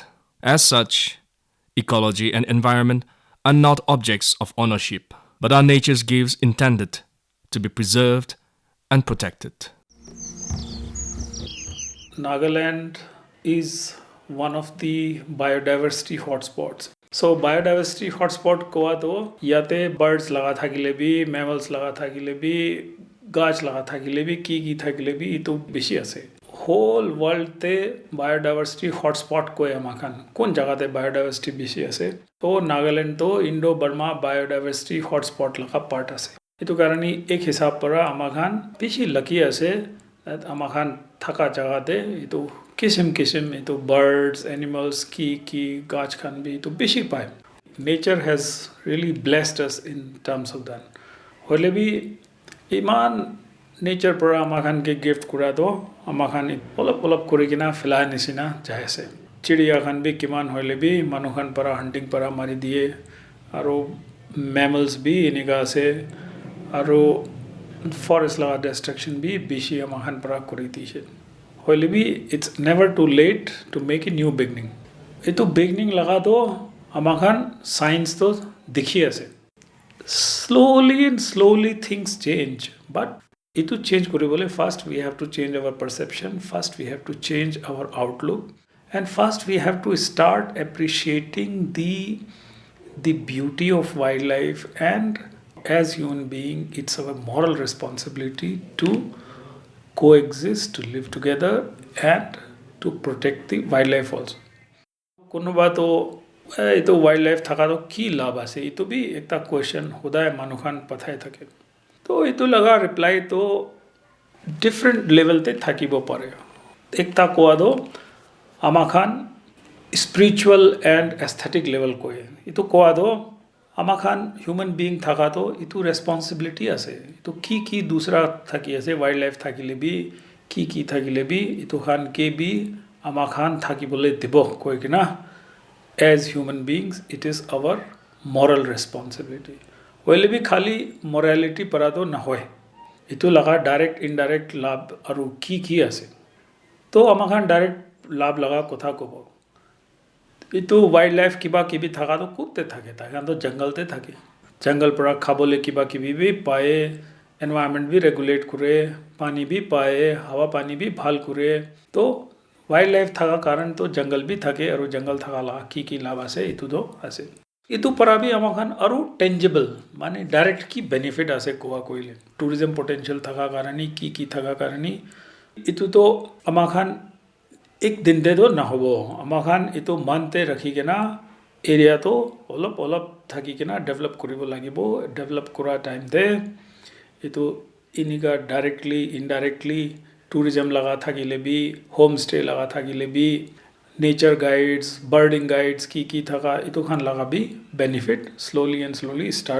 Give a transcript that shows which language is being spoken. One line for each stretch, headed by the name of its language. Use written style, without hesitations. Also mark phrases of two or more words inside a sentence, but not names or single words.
English: As such, ecology and environment are not objects of ownership, but are nature's gifts intended to be preserved and protected. Nagaland is one of the biodiversity hotspots.
Naga Pidgin: So
English: biodiversity hotspot
Naga Pidgin: koa to yate birds laga thakile bi, mammals laga thakile bi, gach laga thakile bi, ki thakile bi ito beshi ase.
English: Whole world
Naga Pidgin: te
English: biodiversity hotspot
Naga Pidgin: koe amakan. Kon jaga te biodiversity beshi ase. To Nagaland to Indo-Burma
English: biodiversity hotspot
Naga Pidgin: laga part ase. Ito karani ek hisab para amakan beshi lucky ase that amakan thaka jaga te ito किस्म ito
English: birds, animals,
Naga Pidgin: ki, gach khan bhi ito beshi pai.
English: Nature has really blessed us in terms of that.
Naga Pidgin: Hole bhi iman nature para amakhan ke gift kura do amakhan olap kori kina filai nisina jaise. Chidiya khan bhi kiman hole bhi manu khan para hunting para mari diye aro mammals bhi iniga se aro forest laga destruction bhi beshi amakhan para kori diye.
English: It's never too late to make a new beginning.
Naga Pidgin: Ito beginning laga to amakhan science to dikhi ase.
English: Slowly things change. But ito change
Naga Pidgin: kori bole
English: first we have to change our perception. First we have to change our outlook. And first we have to start appreciating the beauty of wildlife. And as human being, it's our moral responsibility to coexist, to live together and to protect the wildlife also.
Naga Pidgin: Kono ba to ito wildlife thaka to ki labh ase ito bhi ekta question hoda hai manukhan pathai thake. To ito laga reply to different level te thakibo pare. Ekta koa do amakhan
English: spiritual and aesthetic level
Naga Pidgin: ko hai. Ito koa do amakhan
English: human being
Naga Pidgin: thaka to itu responsibility ase. Ito ki dusra thaki ase wildlife thakile bi ki thakile bi ito khan ke bi amakhan thaki bole dibo koi kina.
English: As human beings, it is our moral responsibility.
Naga Pidgin: Wale bi khali morality para to na hoy. Ito laga
English: direct indirect
Naga Pidgin: labh aru ki ase. To amakhan direct labh laga kotha kobo. Ito wildlife kiba kibi thaka to kutte thake takan to jungle te thake. Jungle para khabole kiba kibi bhi pae, environment bhi regulate kure, pani bhi pae, hawa pani bhi bhal kure. To wildlife thaka karan to jungle bhi thake aru jungle thaka la ki labh ase itu do ase. Itu para bhi amakhan aru tangible mane direct ki benefit ase koa koile.
English: Tourism potential
Naga Pidgin: thaka karani ki thaka karani. Itu to amakhan एक दिन दे दो ना होबो अमाखान इतो मानते रखी के ना एरिया तो ओलप थकी के ना डेवलप करिबो लागिबो डेवलप करा टाइम दे इतो इनिका
English: directly indirectly tourism
Naga Pidgin: लगा थाकिले भी
English: home stay
Naga Pidgin: लगा थाकिले भी
English: nature guides birding guides
Naga Pidgin: की थका इतो खान लगा भी
English: benefit slowly start